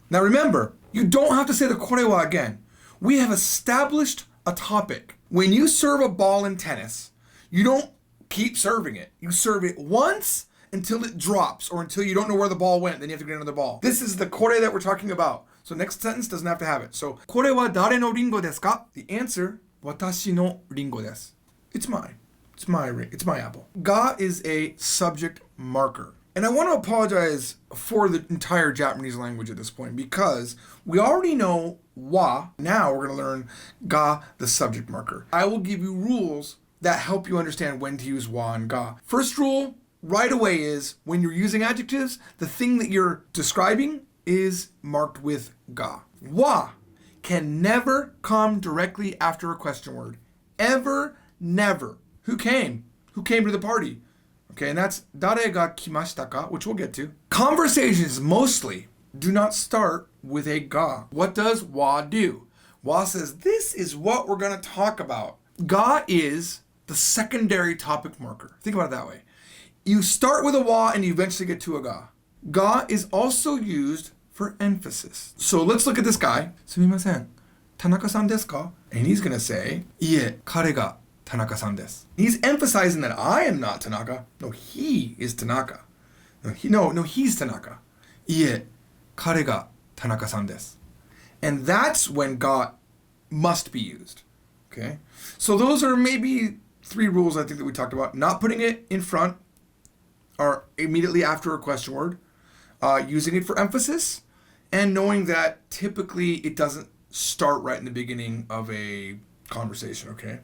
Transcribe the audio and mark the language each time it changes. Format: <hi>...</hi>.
<en>Now remember, you don't have to say the kore wa again. We have established a topic. When you serve a ball in tennis, you don't keep serving it. You serve it once until it drops or until you don't know where the ball went. Then you have to get another ball. This is the kore that we're talking about. So next sentence doesn't have to have it. So,</en> <ja>これは誰のリンゴですか?</ja> <en>The answer,</en> <ja>私のリンゴです.</ja> <en>It's mine. It's my apple. Ga is a subject marker. And I want to apologize for the entire Japanese language at this point because we already know wa. Now we're going to learn ga, the subject marker. I will give you rules that help you understand when to use wa and ga. First rule right away is when you're using adjectives, the thing that you're describing is marked with ga. Wa can never come directly after a question word. Ever, never. Who came? Who came to the party? Okay, and that's</en> <ja>誰が来ましたか,</ja> <en>which we'll get to. Conversations mostly do not start with a ga. What does wa do? Wa says, this is what we're going to talk about. Ga is the secondary topic marker. Think about it that way. You start with a wa and you eventually get to a ga. Ga is also used for emphasis. So let's look at this guy.</en> <ja>すみません、田中さんですか?</ja> <en>And he's going to say,</en> <ja>いえ、彼が田中さんです.</ja> <en>He's emphasizing that I am not Tanaka. No, he is Tanaka. No, he's Tanaka.</en> <ja>いえ、彼が田中さんです.</ja> <en>And that's when ga must be used. Okay? So those are maybe 3 rules I think that we talked about. Not putting it in front or immediately after a question word. Using it for emphasis. And knowing that typically it doesn't start right in the beginning of a conversation, okay?</en>